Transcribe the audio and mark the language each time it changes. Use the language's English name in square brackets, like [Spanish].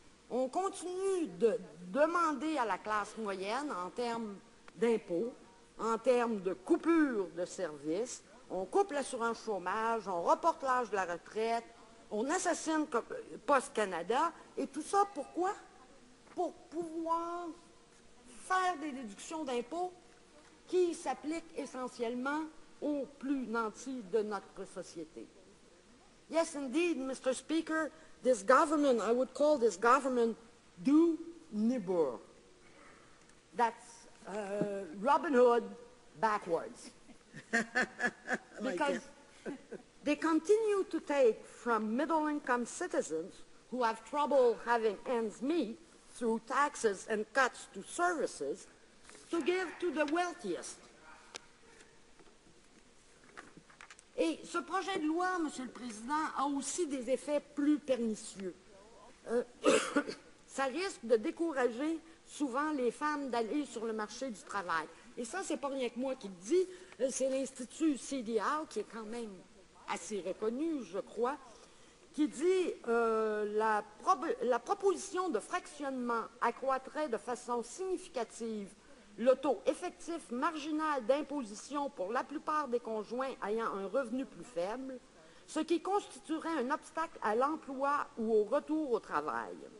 [French] On continue de demander à la classe moyenne, en termes d'impôts, en termes de coupure de services, on coupe l'assurance chômage, on reporte l'âge de la retraite, on assassine Post Canada, et tout ça, pourquoi? Pour pouvoir faire des déductions d'impôts qui s'appliquent essentiellement aux plus nantis de notre société. [English] Yes, indeed, Mr. Speaker, this government, I would call this government do nibur. That's Robin Hood backwards. Because they continue to take from middle-income citizens who have trouble having ends meet through taxes and cuts to services to give to the wealthiest. [French] Et ce projet de loi, Monsieur le Président, a aussi des effets plus pernicieux. Ça risque de décourager souvent les femmes d'aller sur le marché du travail. Et ça, c'est pas rien que moi qui le dis, c'est l'Institut CDR, qui est quand même assez reconnu, je crois, qui dit la proposition de fractionnement accroîtrait de façon significative le taux effectif marginal d'imposition pour la plupart des conjoints ayant un revenu plus faible, ce qui constituerait un obstacle à l'emploi ou au retour au travail.